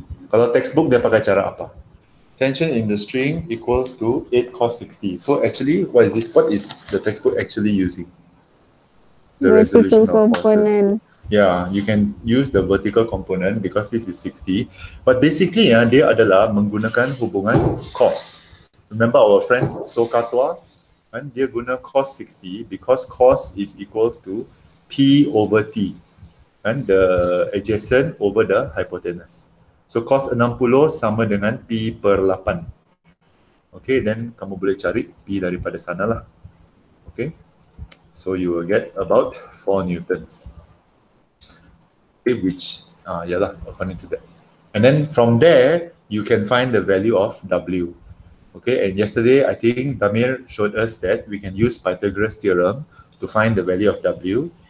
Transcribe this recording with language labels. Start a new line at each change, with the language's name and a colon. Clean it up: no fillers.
English: Kalau textbook dia pakai cara apa? Tension in the string equals to 8 cos 60. So actually, what is the textbook actually using? The resolution of forces. Yeah, you can use the vertical component because this is 60.
Malay: But basically, dia adalah menggunakan hubungan cos.
English: Remember our friends Sokatua? And dia guna cos 60 because cos is equals to P over T. and the adjacent over the hypotenuse.
Malay: So cos 60 sama dengan pi per 8. Okay, then kamu boleh cari pi daripada sana lah.
English: Okay, so you will get about 4 newtons. Okay, which, yalah, according to that. And then from there, you can find the value of W. Okay, and yesterday, I think Damir showed us that we can use Pythagoras Theorem to find the value of W.